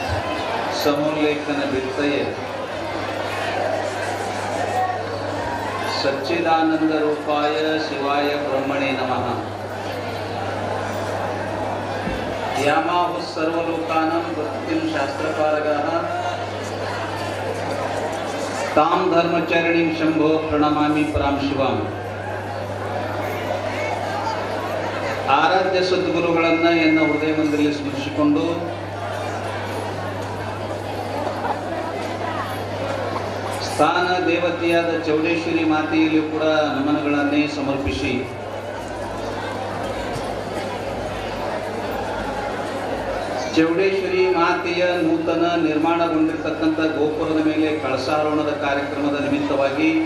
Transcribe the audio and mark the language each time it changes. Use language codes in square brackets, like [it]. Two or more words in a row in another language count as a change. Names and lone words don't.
[sa] ಸಮೋಲ್ಲೇಖನ ಬಿತ್ತಯೆ सच्चिदानंद रूपाय शिवाय ब्रह्मणे नमः। यामाहुः सर्वलोकानां भक्तिं शास्त्रपारगाः तां धर्मचरणीं शंभो प्रणमामि परां शिवां। [kn] ಆರಾಧ್ಯ ಸದ್ಗುರುಗಳನ್ನ ಎನ್ನ ಹೃದಯ ಮಂದಿರದಲ್ಲಿ ಸ್ಮರಿಸಿಕೊಂಡು ಸ್ಥಾನ ದೇವತೆಯಾದ ಚೌಡೇಶ್ವರಿ ಮಾತೆಯಲ್ಲಿಯೂ ಕೂಡ ನಮನಗಳನ್ನೇ ಸಮರ್ಪಿಸಿ ಚೌಡೇಶ್ವರಿ ಮಾತೆಯ ನೂತನ ನಿರ್ಮಾಣಗೊಂಡಿರ್ತಕ್ಕಂಥ ಗೋಪುರದ ಮೇಲೆ ಕಳಸಾರೋಹಣದ ಕಾರ್ಯಕ್ರಮದ ನಿಮಿತ್ತವಾಗಿ